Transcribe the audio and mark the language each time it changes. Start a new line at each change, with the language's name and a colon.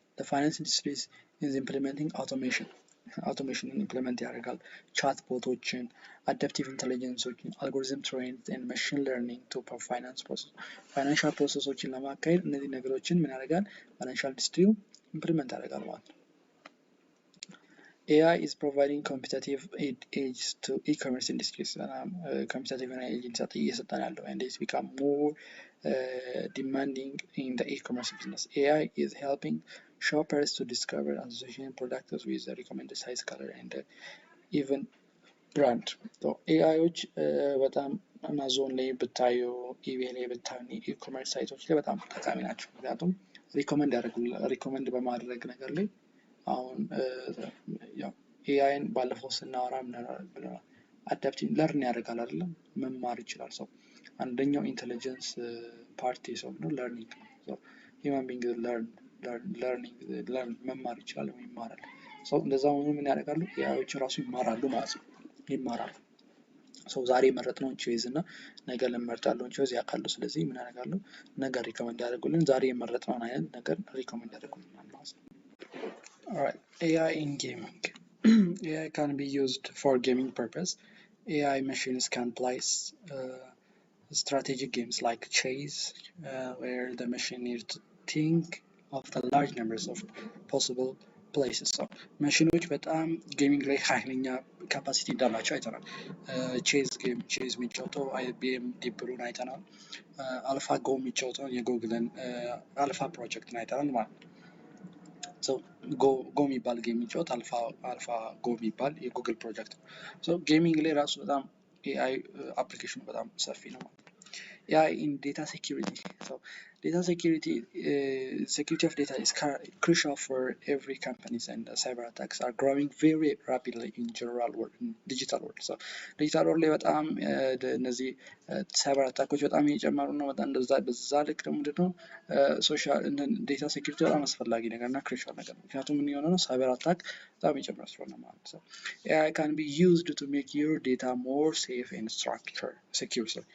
English: The finance industry is implementing automation
Amharic: implement ያደርጋል። ቻት ቦቶችን አዳፕቲቭ ኢንተለጀንሶችን አልጎሪዝም ትሬንድ
English: and machine learning to finance process
Amharic: ፋይናንሻል ፕሮሰሶችን ለማካሄድ እነዚህ ነገሮችን ምን ያደርጋል? ፋይናንሻል ኢንዱስትሪው ኢምፕሊመንት ያደርጋል ማለት ነው።
English: AI is providing competitive edge to e-commerce industries. Competitive edge
Amharic: እየሰጠን ያለው
English: and it's become more demanding in the e-commerce business. AI is helping shoppers to discover and associate products with the recommended size, color and even brand.
Amharic: So AIዎች በጣም አማዞን ላይ ብታዩ ኢቤይ ላይ ብታዩ ኢኮመርስ ሳይቶች ላይ በጣም ጠቃሚ ናቸው። ምክንያቱም ሪኮመንድ በማድረግ ነገር ላይ አሁን ያው ኤአይን ባለፈው ስናወራ ብለናል። አዳፕቲቭ ለርን ያደርጋል አይደለም መማር ይችላል ሰው አንደኛው ኢንተለጀንስ ፓርቲ ሰው ነው ለርኒንግ ነው። ሂውማን ቢንግ ለርን መማር ይችላል ወይ ይማራል። ሰው እንደዛ ሆኖ ምን ያደርጋሉ? ኤአይዎች ራሱ ይማራሉ ማለት ነው። ይማራሉ። ሰው ዛሬ መረጥነውን ቾይዝ እና ነገ ለመርጣለውን ቾይዝ ያውቃሉ። ስለዚህ ምን ያደርጋሉ? ነገር ሪኮመንድ ያደርጉልን ዛሬ የመረጥነውን አይነት ነገር ሪኮመንድ ያደርጉልን ማለት ነው።
English: Alright, AI in gaming. AI can be used for gaming purpose. AI machines can play strategic games like chess, where the machine needs to think of the large numbers of possible places.
Amharic: So machines በጣም gaming ላይ ኃይለኛ capacity እንዳላቸው አይተናል። ቼዝ ጌም ቼዝ የሚጫወተው IBM ዲፕ ብሉን አይተናል። አልፋ ጎ የሚጫወተው የጉግልን አልፋ ፕሮጀክትን አይተናል ማለት ነው። So go የሚባል ጌም የሚጫወት አልፋ ጎ የሚባል የጉግል ፕሮጀክት ነው። So ጌሚንግ ላይ ራሱ በጣም AI አፕሊኬሽኑ በጣም ሰፊ ነው ማለት ነው።
English: AI in data security.
Amharic: So
English: Data security of data is crucial for every companies, and cyber attacks are growing very rapidly in general world, in digital world.
Amharic: So digital world ላይ በጣም እነዚህ ሳይበር አታኮች በጣም እየጨመሩ ነው። በጣም በዛ ልክ ደግሞ ምንድነው ሶሻል ዴታ ሴኩሪቲ በጣም አስፈላጊ ነገር እና ክሩሻል ነገር ነው። ምክንያቱም ምን የሆነ ነው ሳይበር አታክ በጣም እየጨመረ ስለሆነ ማለት ነው።
English: AI can be used to make your data more safe and secure.